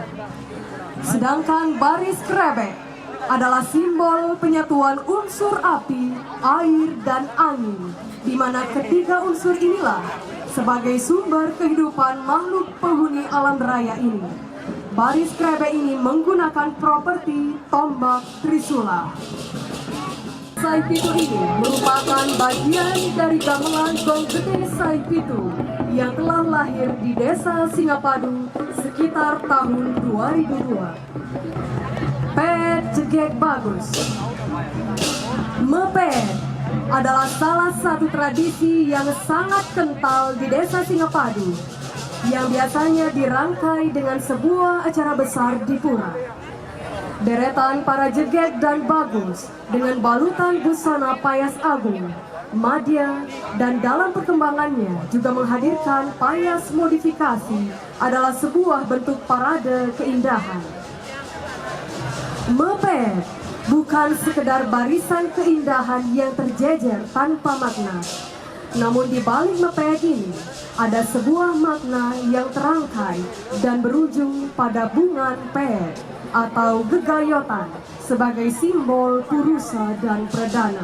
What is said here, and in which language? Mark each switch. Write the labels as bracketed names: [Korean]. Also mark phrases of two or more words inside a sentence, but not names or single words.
[Indonesian] Sedangkan Baris Kerebek adalah simbol penyatuan unsur api, air, dan angin, di mana ketiga unsur inilah sebagai sumber kehidupan makhluk penghuni alam raya ini. Baris Kerebek ini menggunakan properti tombak Trisula. Saipitu ini merupakan bagian dari gamelan gong gede Saipitu yang telah lahir di desa Singapadu sekitar tahun 2002. [Balinese] Pet jegek bagus. [Indonesian] Mepet adalah salah satu tradisi yang sangat kental di desa Singapadu yang biasanya dirangkai dengan sebuah acara besar di pura. Deretan para jeget dan bagus dengan balutan busana payas agung, madya, dan dalam perkembangannya juga menghadirkan payas modifikasi adalah sebuah bentuk parade keindahan. Mepet bukan sekedar barisan keindahan yang terjejer tanpa makna. Namun di balik mepet ini ada sebuah makna yang terangkai dan berujung pada bungan pet atau gegayotan sebagai simbol purusa dan perdana.